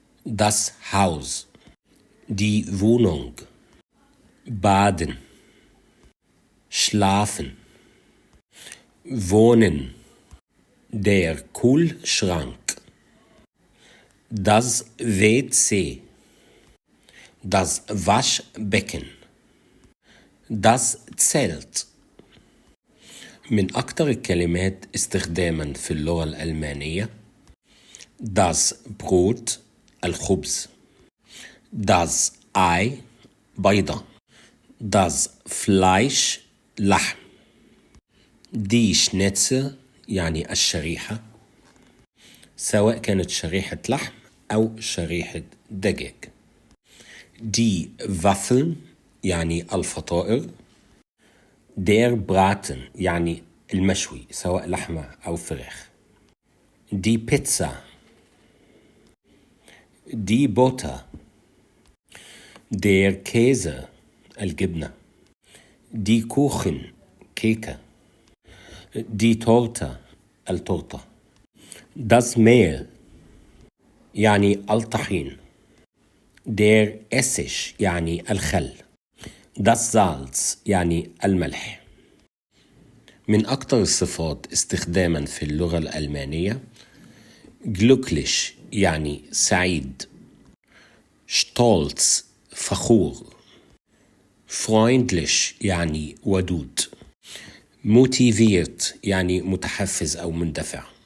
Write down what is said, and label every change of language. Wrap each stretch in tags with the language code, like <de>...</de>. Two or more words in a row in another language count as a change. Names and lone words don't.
<de>das Haus, die Wohnung, baden, schlafen, wohnen, der Kühlschrank, das WC, das Waschbecken, das Zelt.</de> <ar>من أكتر الكلمات استخداما في اللغة الألمانية</ar> <de>das Brot</de> <ar>الخبز،</ar> <de>das Ei بيضة، das Fleisch لحم، die Schnitzel</de> <ar>يعني الشريحة، سواء كانت شريحة لحم أو شريحة دجاج،</ar> <de>die Waffeln</de> <ar>يعني الفطائر،</ar> <de>der Braten</de> <ar>يعني المشوي سواء لحمة أو فراخ،</ar> <de>die Pizza، die Butter، der Käse الجبنة، die Kuchen كيكة، die Torte التورتة، das Mehl</de> <ar>يعني الطحين،</ar> <de>der Essig</de> <ar>يعني الخل،</ar> <de>das Salz</de> <ar>يعني الملح. من أكتر الصفات استخداما في اللغة الألمانية glücklich يعني سعيد، stolz فخور، freundlich يعني ودود، motiviert يعني متحفز أو مندفع،</ar>